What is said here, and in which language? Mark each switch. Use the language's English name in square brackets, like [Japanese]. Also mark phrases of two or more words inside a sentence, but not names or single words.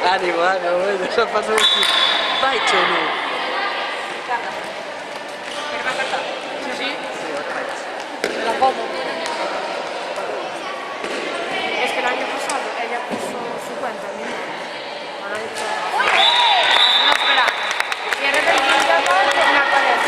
[Galician] Bueno, bueno, xa pasou aquí. Vai, Chonu. Carla. [Spanish] ¿Pero va a cantar? [Galician] Sí, outra vez. [Spanish] La como. Es que el año pasado ella puso su cuenta en mi nombre. Ahora ha dicho... No, espera. Y en el vídeo me aparece.